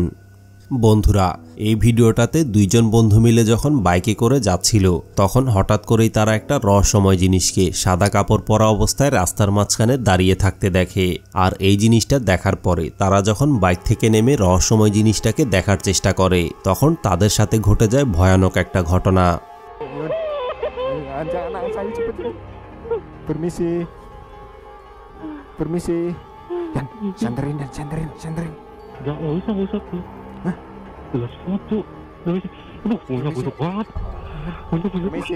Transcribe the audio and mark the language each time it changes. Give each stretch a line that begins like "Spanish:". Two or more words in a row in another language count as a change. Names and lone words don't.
Bangla: বন্ধুরা এই ভিডিওটাতে দুইজন বন্ধু মিলে যখন বাইকে করে যাচ্ছিল তখন হঠাৎ করেই তারা একটা রহস্যময় জিনিসকে সাদা কাপড় পরা অবস্থায় রাস্তার মাঝখানে দাঁড়িয়ে থাকতে দেখে। আর এই জিনিসটা দেখার পরে তারা যখন বাইক থেকে নেমে রহস্যময় জিনিসটাকে দেখার চেষ্টা করে তখন তাদের সাথে ঘটে যায় ভয়ানক একটা ঘটনা।
Indonesian: Permisi. Permisi. Santerin. Gak usah tuh. Hah? Jelas banget tuh. Aduh, punya busuk banget. Permisi.